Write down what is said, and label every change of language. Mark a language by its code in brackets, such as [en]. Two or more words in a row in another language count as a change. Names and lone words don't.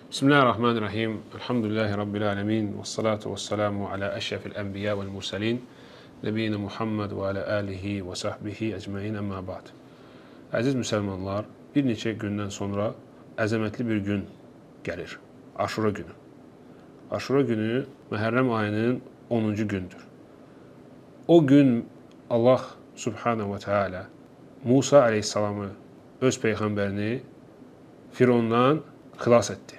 [ar] بسم الله الرحمن الرحيم. الحمد لله رب العالمين. والصلاة والسلام على أشرف الأنبياء والمرسلين. نبينا محمد وعلى آله وصحبه أجمعين أما بعد. [az] Əziz müsəlmanlar, bir neçə gündən sonra əzəmətli bir gün gəlir. Aşura günü. Aşura günü Məhərrəm ayının 10-cu gündür. O gün [ar] الله سبحانه وتعالى [az] Musa aleyhisselamı, öz peyğəmbərini Firondan xilas etdi.